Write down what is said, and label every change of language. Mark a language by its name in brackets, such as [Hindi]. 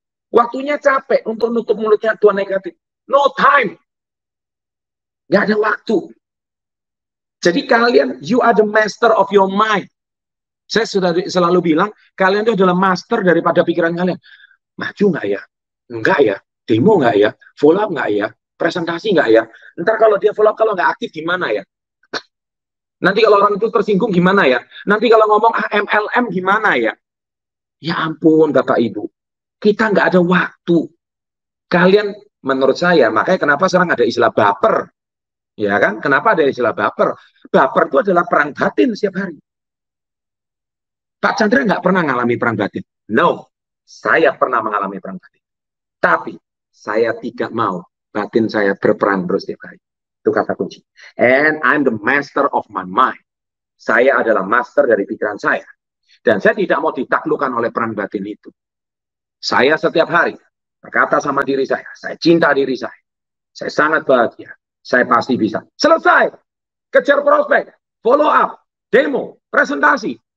[Indonesian] Waktunya capek untuk nutup mulutnya Tuhan negatif. [English] No time. [Indonesian] Nggak ada waktu. Jadi kalian, [English] you are the master of your mind. [Indonesian] Saya sudah selalu bilang, kalian itu adalah master daripada pikiran kalian. Maju nggak ya? Enggak ya? Demo nggak ya? Follow up nggak ya? Presentasi nggak ya? Ntar kalau dia follow up, kalau nggak aktif gimana ya? Nanti kalau orang itu tersinggung gimana ya? Nanti kalau ngomong MLM gimana ya? Ya ampun, Bapak Ibu. Kita nggak ada waktu. Kalian, menurut saya, makanya kenapa sekarang ada istilah baper. Ya kan? Kenapa ada istilah baper? Baper itu adalah perang batin setiap hari. Pak Chandra nggak pernah mengalami perang batin. No, saya pernah mengalami perang batin. Tapi saya tidak mau batin saya berperang terus setiap hari. Itu kata kunci. [English] And I'm the master of my mind. [Indonesian] Saya adalah master dari pikiran saya. Dan saya tidak mau ditaklukkan oleh perang batin itu. Saya setiap hari berkata sama diri saya cinta diri saya. Saya sangat bahagia. Saya pasti bisa. Selesai. Kejar prospek. Follow up. Demo. Presentasi.